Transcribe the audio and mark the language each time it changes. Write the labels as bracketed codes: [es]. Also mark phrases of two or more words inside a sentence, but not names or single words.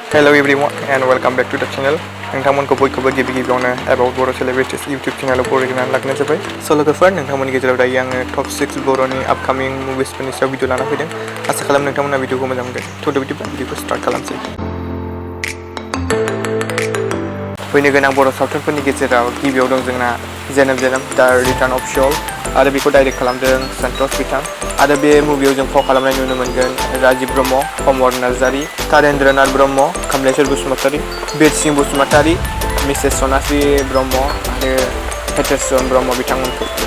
[en] Hello everyone and welcome back to the channel. [brx] नोंथांमोनखौ बयखौबो गिबियावनो about Bodo Celebrities YouTube channel बरायनानै लाग्रोनाय जाबाय। So लोगोफोर नोंथांमोननि गेजेराव दायो आङो top 6 बर'नि upcoming moviesफोरनि सायाव भिडिअ लाना फैदों। आसा खालामो नोंथांमोना भिडिअखौ मोजां मोनगोन। थ' बिदिब्ला भिडिअखौ स्टार्ट खालामसै। फैनो गोनां बर' सावथुनफोरनि गेजेराव गिबियाव दं जोंना जन्म जन्म दा रिटार्न अफ शल आरो बेखौ डाइरेक्ट खालामदों सन्तोष बिथां आरो बे मुभियाव जों फाव खालामनाय नुनो मोनगोन राजिब ब्रह्म, कमर नार्जारी, तारेन्द्रनाथ ब्रह्म, कमलेश्वर बसुमतारी, बिरसिं बसुमतारी, मिसेस सनास्रि ब्रह्म आरो हेतेश्वर ब्रह्म बिथांमोनखौ।